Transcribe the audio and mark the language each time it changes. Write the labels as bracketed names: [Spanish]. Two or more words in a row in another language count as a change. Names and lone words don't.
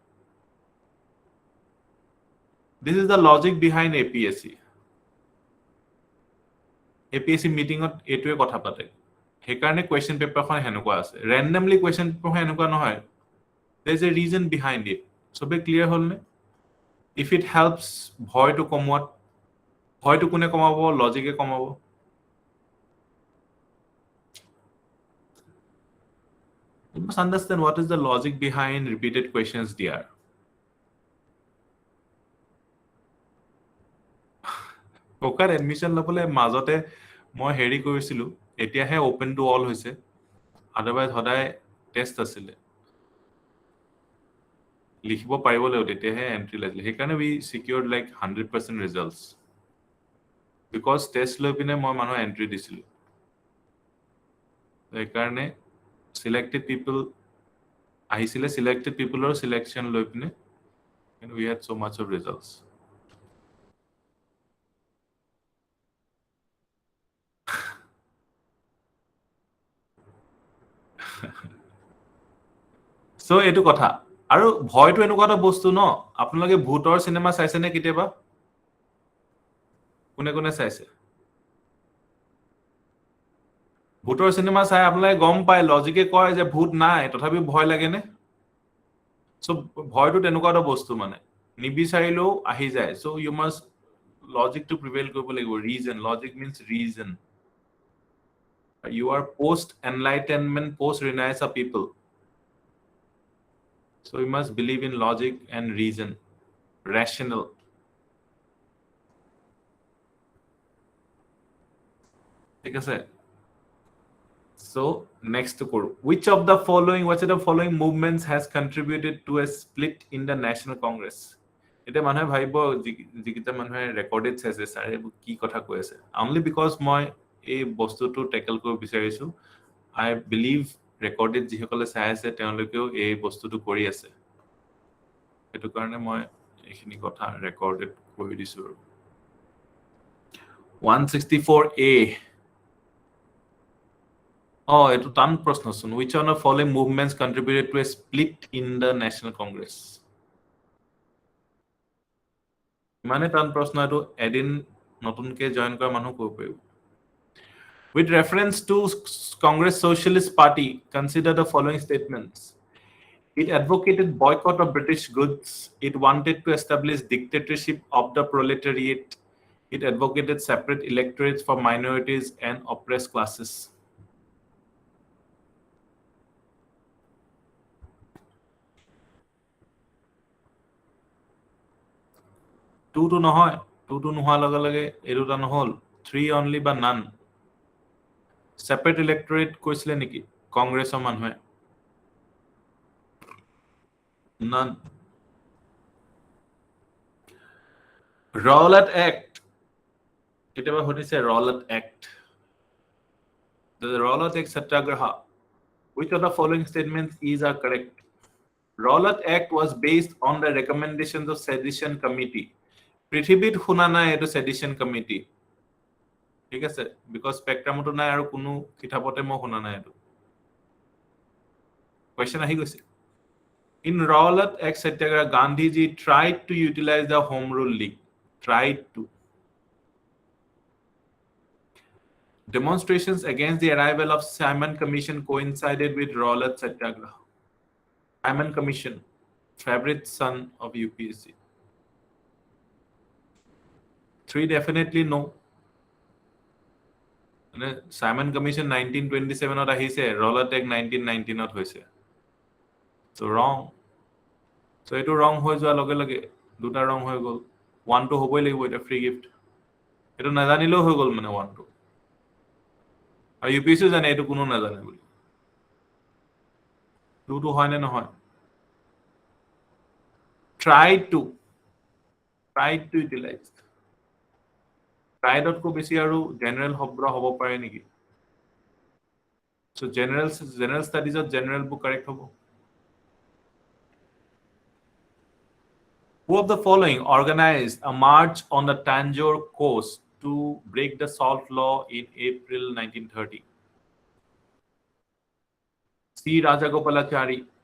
[English] this is the logic behind APSC [Assamese] মিটিংত এটোৱে কথা পাতে হেকাৰণে [English] question paperখন [Assamese] হেনকুৱা আছে [English] randomly question paper [Assamese] হেনকুৱা নহয় [English] there is a reason behind it [Assamese] সবে ক্লিয়াৰ হলনে [English] if it helps [Assamese] ভয়টো কমোৱাত ভয়টো কোনে কমাব লজিকে কমাব [English] you must understand what is the logic behind repeated questions there [Assamese] ওকাৰ এডমিশন লবলে মাজতে মই হেৰি কৰিছিলো এতিয়াহে [English] open to all [Assamese] হৈছে আদাৰৱাইজ হদায় টেষ্ট আছিল লিখিব পাৰিব লাগিব তেতিয়াহে এন্ট্ৰি লাগিলে সেইকাৰণে [English] we secured like 100% results because test [Assamese] লৈ পিনে মই মানুহৰ এন্ট্ৰি দিছিলো সেইকাৰণে [English] selected people [Assamese] আহিছিলে [English] selected peopleৰ selection [Assamese] লৈ পিনে [English] and we had so much of results so [Assamese] এইটো কথা আৰু ভয়টো এনেকুৱা এটা বস্তু ন আপোনালোকে ভূতৰ সিনেমা চাইছে নে কেতিয়াবা কোনে কোনে চাইছে ভূতৰ সিনেমা চাই আপোনালোকে গম পায় লজিকে কয় যে ভূত নাই তথাপি ভয় লাগে নে so ভয়টো তেনেকুৱা এটা বস্তু মানে নিবিচাৰিলেও আহি যায় [English] so you must logic to prevail [Assamese] কৰিব লাগিব [English] reason logic means reason you are post enlightenment post renaissance people so you must believe in logic and reason rational [Assamese] ঠিক আছে [English] so next to which of the following movements has contributed to a split in the national congress [Assamese] এটা মানুহে ভাবিব যিকিটা মানুহে ৰেকৰ্ডেড চাইছে স্যাৰ কি কথা কৈ আছে [English] only because [Assamese] মই এই বস্তুটো টেকল কৰিব বিচাৰিছো [English] I believe [Assamese] ৰেকৰ্ডেড যিসকলে চাই আছে তেওঁলোকেও এই বস্তুটো কৰি আছে এটো কাৰণে মই এইখিনি কথা ৰেকৰ্ডেড কৰি দিছো 164A [English] Oh, it's a ton question. Which one of the following movements contributed to a split in the National Congress? [Assamese] মানে টান প্ৰশ্ন এটো এদিন নতুনকে জয়েন কৰা মানুহ কৰিব পাৰিব [English] With reference to Congress Socialist Party, consider the following statements. It advocated boycott of British goods. It wanted to establish dictatorship of the proletariat. It advocated separate electorates for minorities and oppressed classes. Two to [Assamese] নহয় লগে লগে এৰুটা নহল 3 only বা none [English] separate electorate [Assamese] কৈছিলে নেকি কংগ্ৰেছৰ মানুহে none Rowlatt [English] Act [Assamese] কেতিয়াবা শুনিছে [English] Rowlatt Act the Rowlatt Act satyagraha which of the following statements are correct Rowlatt Act was based on the recommendations of sedition committee [Assamese] পৃথিৱীত শুনা নাই এটো [English] sedition committee [Assamese] ঠিক আছে [English] because spectrumটো [Assamese] নাই আৰু কোনো কিতাপতে মই শুনা নাই এটো [English] question [Assamese] আহি গৈছে [English] In Rowlatt Act Satyagraha, Gandhiji tried to utilize the Home Rule League. Tried to. Demonstrations against the arrival of Simon Commission coincided with Rowlatt Satyagraha. Simon Commission, favorite son of UPSC. 3 definitely no. [Assamese] Simon Commission 1927 ত আহিছে Rowlatt Act 1919 ত হৈছে [English] So wrong. [Assamese] So এটো wrong হৈ যোৱা লগে লগে দুটা wrong হৈ গল 1 to হবই লাগিব এটা [English] free gift [Assamese] এটো নাজানিলেও হৈ গল মানে 1 to আৰু ইউপিএসসি জানে এটো কোনো নাজানে বুলি [English] 2 to [Assamese] হয় নে নহয় [English] try to utilize try dot [Assamese] কো বেছি আৰু জেনাৰেল শব্দ হ'ব পাৰে নেকি [English] so general studies of general book correct হ'ব Who of the following organized a march on the Tanjore coast to break the salt law in April 1930? C. Rajagopalachari.